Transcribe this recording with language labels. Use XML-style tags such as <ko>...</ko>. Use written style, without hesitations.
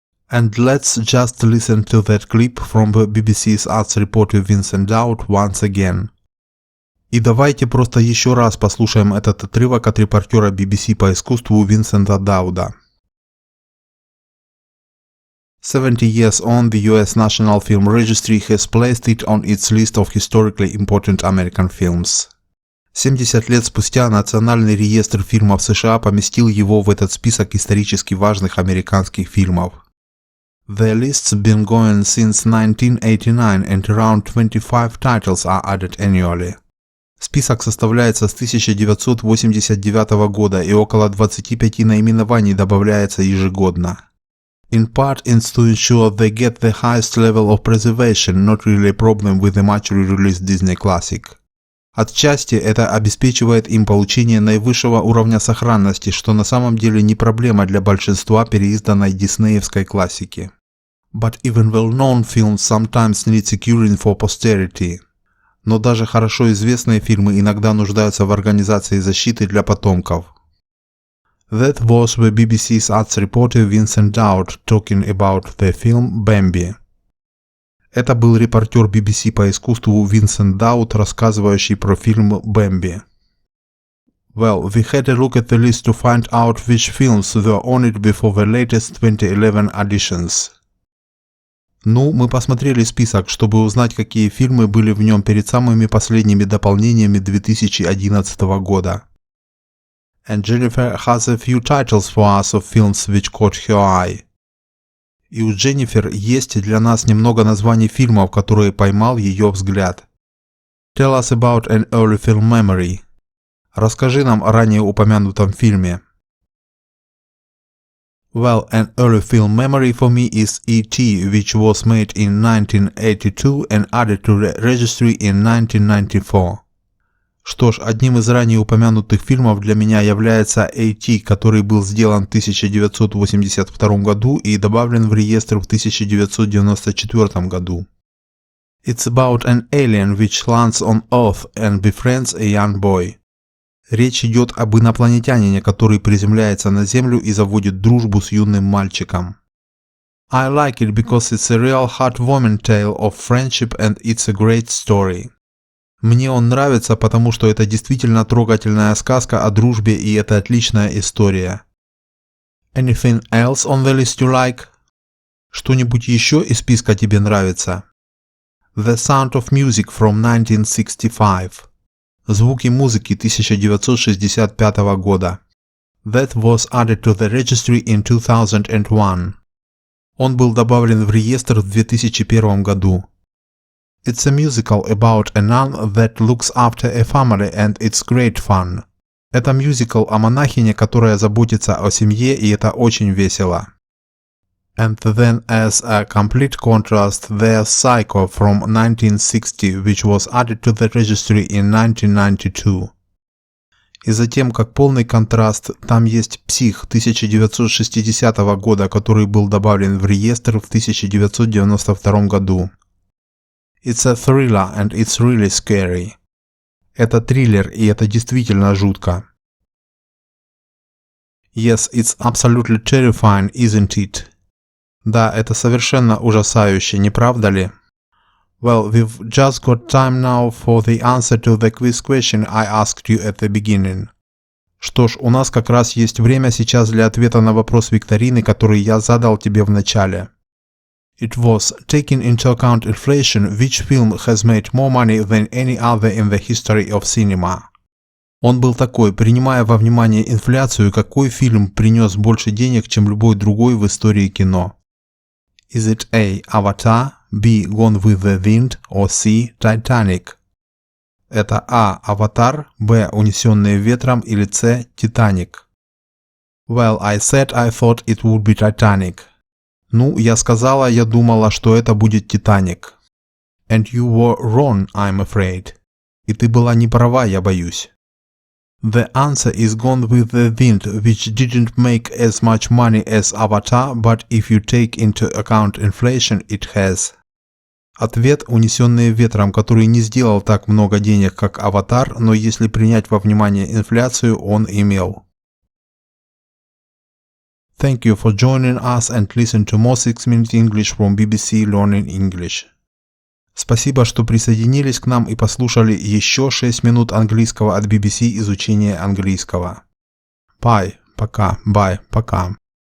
<en>And let's just listen to that clip from the BBC's arts reporter Vincent Dowd once again.</en> <ru>И давайте просто еще раз послушаем этот отрывок от репортера BBC по искусству Винсента Дауда.</ru> <en>70 years on, the US National Film Registry has placed it on its list of historically important American films.</en> <ru>70 лет спустя Национальный реестр фильмов США поместил его в этот список исторически важных американских фильмов.</ru> <en>The list's been going since 1989 and around 25 titles are added annually.</en> <ru>Список составляется с 1989 года и около 25 наименований добавляется ежегодно.</ru> <en>In part it's to ensure they get the highest level of preservation, not really a problem with the much re-released Disney classic.</en> <ru>Отчасти это обеспечивает им получение наивысшего уровня сохранности, что на самом деле не проблема для большинства переизданной диснеевской классики.</ru> <en>But even well-known films sometimes need securing for posterity.</en> <ru>Но даже хорошо известные фильмы иногда нуждаются в организации защиты для потомков.</ru> <en>That was the BBC's arts reporter Vincent Dowd talking about the film Bambi.</en> <ru>Это был репортер BBC по искусству Винсент Даут, рассказывающий про фильм «Бэмби».</ru> <en>Well, we had a look at the list to find out which films were on it before the latest 2011 editions.</en> <ru>Ну, мы посмотрели список, чтобы узнать, какие фильмы были в нем перед самыми последними дополнениями 2011 года.</ru> <en>And Jennifer has a few titles for us of films which caught her eye.</en> <ru>И у Дженнифер есть для нас немного названий фильмов, которые поймал ее взгляд.</ru> <en>Tell us about an early film memory.</en> <ru>Расскажи нам о ранее упомянутом фильме.</ru> <en>Well, an early film memory for me is E.T., which was made in 1982 and added to the registry in 1994.</en> <ru>Что ж, одним из ранее упомянутых фильмов для меня является E.T., который был сделан в 1982 году и добавлен в реестр в 1994 году.</ru> <en>It's about an alien which lands on Earth and befriends a young boy.</en> <ru>Речь идет об инопланетянине, который приземляется на Землю и заводит дружбу с юным мальчиком.</ru> <en>I like it because it's a real heartwarming tale of friendship and it's a great story.</en> <ru>Мне он нравится, потому что это действительно трогательная сказка о дружбе и это отличная история.</ru> <en>Anything else on the list you like?</en> <ru>Что-нибудь еще из списка тебе нравится?</ru> <en>The Sound of Music from 1965.</en> <ru>Звуки музыки 1965 года.</ru> <en>That was added to the registry in 2001.</en> <ru>Он был добавлен в реестр в 2001 году.</ru> <en>It's a musical about a nun that looks after a family and it's great fun.</en> <ru>Это мюзикл о монахине, которая заботится о семье, и это очень весело.</ru> <en>And then as a complete contrast, there's Psycho from 1960, which was added to the registry in 1992.</en> <ru>И затем, как полный контраст, там есть «Псих» 1960 года, который был добавлен в реестр в 1992 году.</ru> <en>It's a thriller and it's really scary.</en> <ru>Это триллер, и это действительно жутко.</ru> <en>Yes, it's absolutely terrifying, isn't it?</en> <ru>Да, это совершенно ужасающе, не правда ли?</ru> <en>Well, we've just got time now for the answer to the quiz question I asked you at the beginning.</en> <ru>Что ж, у нас как раз есть время сейчас для ответа на вопрос викторины, который я задал тебе в начале.</ru> <en>It was, taking into account inflation, which film has made more money than any other in the history of cinema?</en> <ru>Он был такой, принимая во внимание инфляцию, какой фильм принес больше денег, чем любой другой в истории кино?</ru> <en>Is it A. Avatar, B. Gone with the Wind, or C. Titanic?</en> <ru>Это А. Аватар, Б. Унесенные ветром или С. Титаник?</ru> <en>Well, I said I thought it would be Titanic.</en> <ru>Ну, я сказала, я думала, что это будет Титаник.</ru> <en>And you were wrong, I'm afraid.</en> <ru>И ты была не права, я боюсь.</ru> <en>The answer is Gone with the Wind, which didn't make as much money as Avatar, but if you take into account inflation, it has.</en> <ru>Ответ – унесенные ветром, который не сделал так много денег, как Аватар, но если принять во внимание инфляцию, он имел.</ru> <en>Thank you for joining us and listen to more 6-minute English from BBC Learning English.</en> <ru>Спасибо, что присоединились к нам и послушали еще 6 минут английского от BBC изучения английского.</ru> <en>Bye,</en> <ru>пока,</ru> <en>bye,</en> <ru>пока.</ru>